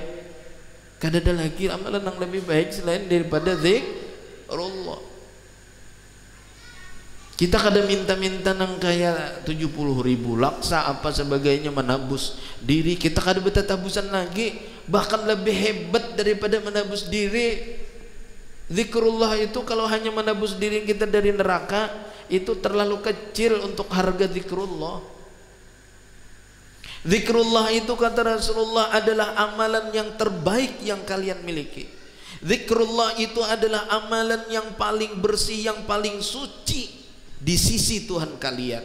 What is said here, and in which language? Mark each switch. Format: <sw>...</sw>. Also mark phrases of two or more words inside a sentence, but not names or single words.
<id>Kada ada lagi amalan yang lebih baik selain daripada zikrullah.</id> <bjn>Kita kada minta-minta nang kayak 70.000 laksa apa sebagainya menabus diri. Kita kada bertatabusan lagi, bahkan lebih hebat daripada menabus diri.</bjn> <id>Zikrullah itu kalau hanya menebus diri kita dari neraka, itu terlalu kecil untuk harga zikrullah. Zikrullah itu kata Rasulullah adalah amalan yang terbaik yang kalian miliki. Zikrullah itu adalah amalan yang paling bersih, yang paling suci di sisi Tuhan kalian.</id>